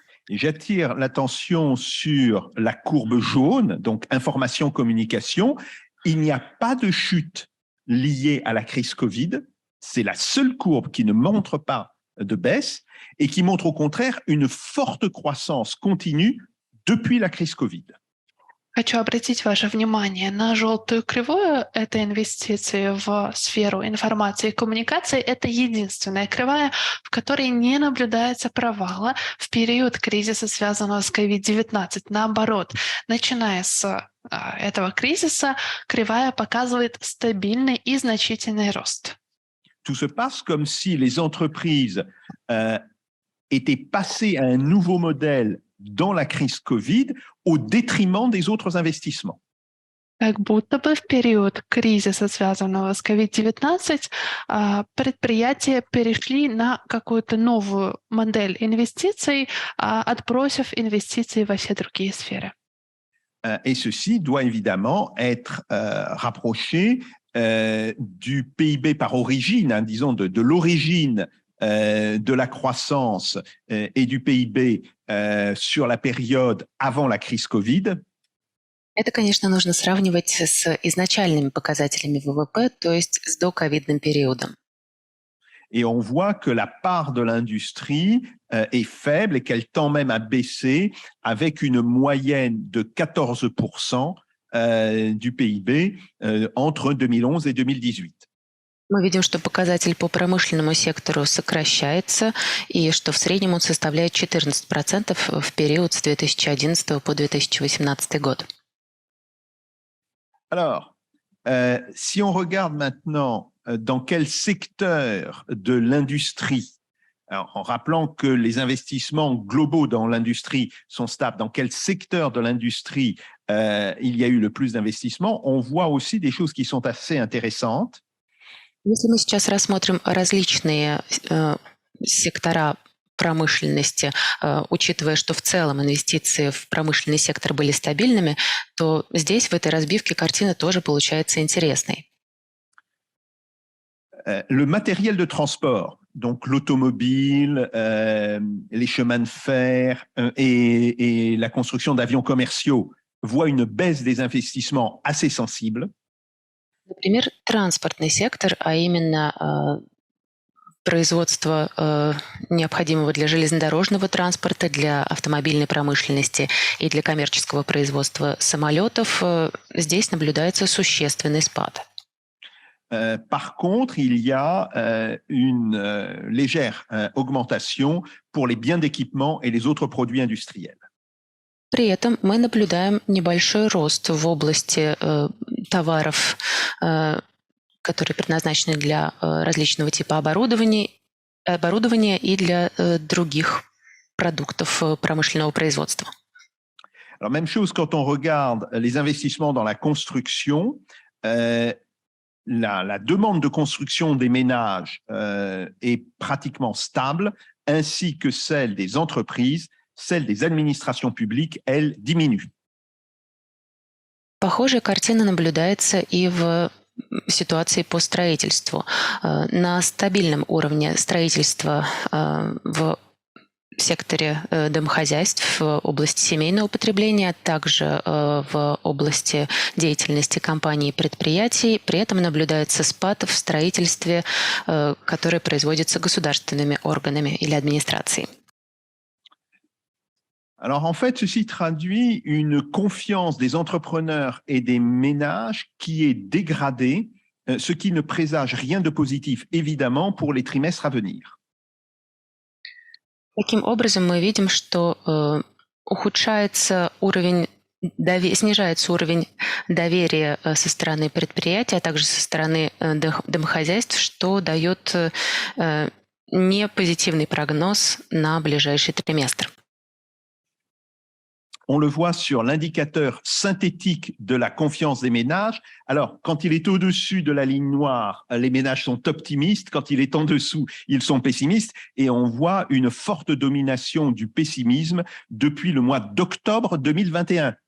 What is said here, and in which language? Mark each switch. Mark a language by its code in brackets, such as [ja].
[fr] Et j'attire l'attention sur la courbe jaune, donc information-communication. Il n'y a pas de chute liée à la crise Covid. C'est la seule courbe qui ne montre pas de baisse et qui montre au contraire une forte croissance continue depuis la crise Covid. [ru] Хочу обратить ваше внимание на желтую кривую. Это инвестиции в сферу информации и коммуникации. Это единственная кривая, в которой не наблюдается провала в период кризиса, связанного с COVID-19. Наоборот, начиная с этого кризиса, кривая показывает стабильный и значительный рост. [fr] Tout se passe comme si les entreprises étaient passées à un nouveau modèle dans la crise Covid au détriment des autres investissements. [ru] Как будто бы в период кризиса, связанного с COVID-19, предприятия перешли на какую-то новую модель инвестиций, отбросив инвестиции во все другие сферы. [fr] Et ceci doit évidemment être rapproché du PIB par origine, hein, disons de l'origine de la croissance et du PIB sur la période avant la crise Covid. [ru] Это, конечно, нужно сравнивать с изначальными показателями ВВП, то есть с доковидным периодом. [fr] Et on voit que la part de l'industrie est faible et qu'elle tend même à baisser avec une moyenne de 14% du PIB entre 2011 et 2018. [ru] Мы видим, что показатель по промышленному сектору сокращается и что в среднем он составляет 14% в период с 2011 по 2018 год. [fr] Alors, si on regarde maintenant dans quel secteur de l'industrie, en rappelant que les investissements globaux dans l'industrie sont stables, dans quel secteur de l'industrie il y a eu le plus d'investissements, on voit aussi des choses qui sont assez intéressantes. [ru] Если мы сейчас рассмотрим различные сектора промышленности, учитывая, что в целом инвестиции в промышленный сектор были стабильными, то здесь, в этой разбивке, картина тоже получается интересной. [fr] Le matériel de transport, donc l'automobile, les chemins de fer et la construction d'avions commerciaux, voit une baisse des investissements assez sensible. [ru] Например, транспортный сектор, а именно производство необходимого для железнодорожного транспорта, для автомобильной промышленности и для коммерческого производства самолетов, здесь наблюдается существенный спад. [fr] Par contre, il y a une légère augmentation pour les biens d'équipement et les autres produits industriels. [ru] При этом мы наблюдаем небольшой рост в области товаров, которые предназначены для различного типа оборудования и для других продуктов промышленного производства. [fr] Alors, même chose quand on regarde les investissements dans la construction, la demande de construction des ménages est pratiquement stable, ainsi que celle des entreprises. Celle des administrations publiques, elle, diminue. [ru] Похожая картина наблюдается и в ситуации по строительству. На стабильном уровне строительства в секторе домохозяйств, в области семейного потребления, а также в области деятельности компаний и предприятий. При этом наблюдается спад в строительстве, которое производится государственными органами или администрацией. [fr] Alors, en fait, ceci traduit une confiance des entrepreneurs et des ménages qui est dégradée, ce qui ne présage rien de positif, évidemment, pour les trimestres à venir. [ru] Таким образом, мы видим, что снижается уровень доверия со стороны предприятий, а также со стороны домохозяйств, что дает непозитивный прогноз на ближайший триместр. [fr] On le voit sur l'indicateur synthétique de la confiance des ménages. Alors, quand il est au-dessus de la ligne noire, les ménages sont optimistes. Quand il est en dessous, ils sont pessimistes. Et on voit une forte domination du pessimisme depuis le mois d'octobre 2021.